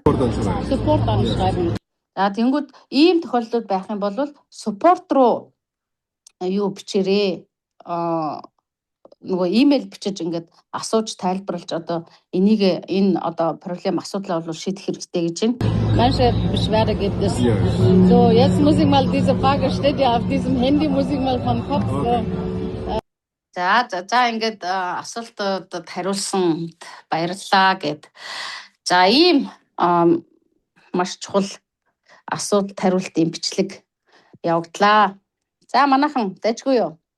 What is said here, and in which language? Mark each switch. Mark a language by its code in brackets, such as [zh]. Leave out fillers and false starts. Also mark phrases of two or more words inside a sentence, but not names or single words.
[de] Support anschreiben. [mn] За тэнгууд ийм тохиолдлууд байх юм бол support руу юу бичээрээ нөгөө имэйл бичиж ингээд асууж тайлбарлаж одоо энэ одоо проблем асуудлаа бол шийдэх хэрэгтэй гэж байна. [de] Manche Beschwerde gibt es. So, jetzt muss ich mal diese Frage steht ja auf diesem Handy, muss ich mal vom Kopf. [mn] За ингээд асуултууд хариулсан баярлалаа гэд. За ийм маш чухал асуулт хариултын бичлэг явагдлаа. За манайхан дайжгүй юу?